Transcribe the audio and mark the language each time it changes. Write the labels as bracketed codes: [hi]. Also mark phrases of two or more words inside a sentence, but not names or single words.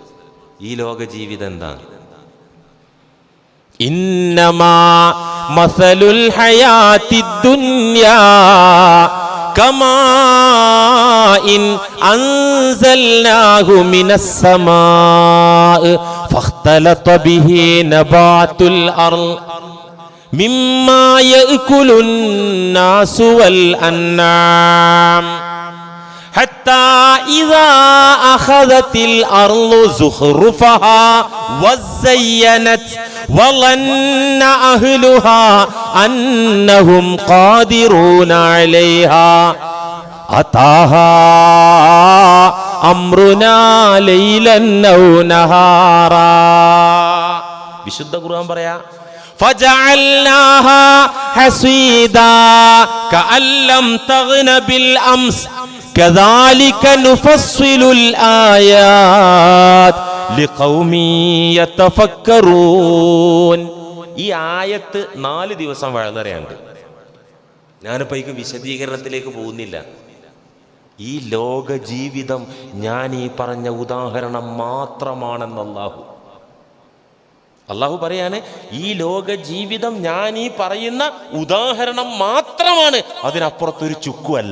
[ml] ഈ ലോക ജീവിതം എന്താണ്? [ar] إنما مثل الحياة الدنيا كماء أنزلناه من السماء فاختلط به نبات الأرض مما يأكل الناس والأنعام حتى إذا أخذت الأرض زخرفها وزينت وظن أهلها أنهم قادرون عليها أتاها أمرنا ليلا أو نهارا. [ml] വിശുദ്ധ ഖുർആൻ പറയാ [ar] فجعلناها حصيدا كأن لم تغن بالأمس كذلك نفصل الآيات لقوم يتفكرون. [ml] ഈ ആയത്ത് 4 ദിവസം വഴുതറിയാണ്ട്. ഞാനിപ്പോൾ ഈ വിശദീകരണത്തിലേക്ക് പോകുന്നില്ല. ഈ ലോക ജീവിതം ഞാൻ ഈ പറഞ്ഞ ഉദാഹരണം മാത്രമാണെന്ന് അള്ളാഹു പറയാണ്. ഈ ലോക ജീവിതം ഞാൻ ഈ പറയുന്ന ഉദാഹരണം മാത്രമാണ്, അതിനപ്പുറത്തൊരു ചുക്കുമല്ല.